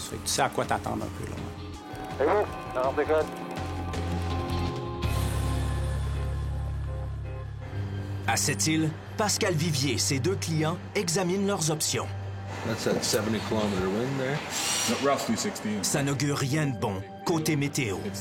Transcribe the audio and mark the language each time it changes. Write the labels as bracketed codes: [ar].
[fr] Fait que tu sais à quoi t'attendre un peu. Là. C'est bon, on décolle. À cette île, Pascal Vivier et ses 2 clients examinent leurs options. [en] That's at 70 kilometer wind there. No, roughly 60. [fr] Ça n'augure rien de bon, côté météo.